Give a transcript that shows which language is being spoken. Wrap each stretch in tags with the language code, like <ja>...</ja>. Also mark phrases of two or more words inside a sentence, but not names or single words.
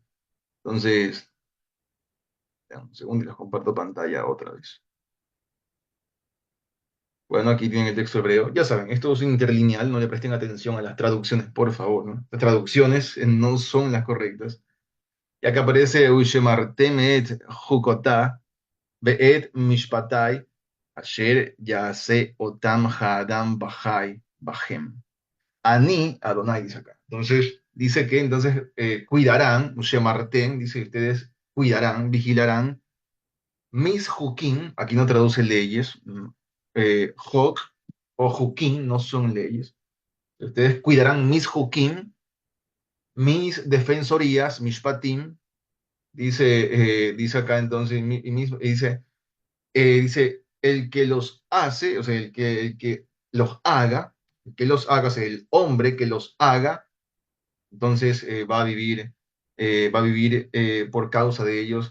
<es>Entonces, ya, un segundo y les comparto pantalla otra vez. Bueno, aquí tienen el texto hebreo. Ya saben, esto es interlineal, no le presten atención a las traducciones, por favor, ¿no? Las traducciones no son las correctas.</es> <he>Y acá aparece ושמרתם את חקתי ואת משפטי אשר יעשה אותם האדם וחי בהם. אני אדוני,</he> <es>dice acá. Entonces, dice que entonces cuidarán, Shemarten, dice que ustedes cuidarán, vigilarán, mis hukim, aquí no traduce leyes, hok o hukim no son leyes. Ustedes cuidarán mis hukim, mis defensorías, mis patim, dice acá entonces, dice, el que los hace, o sea, el que los haga, el que los haga, o sea, el hombre que los haga, entonces va a vivir por causa de ellos.</es>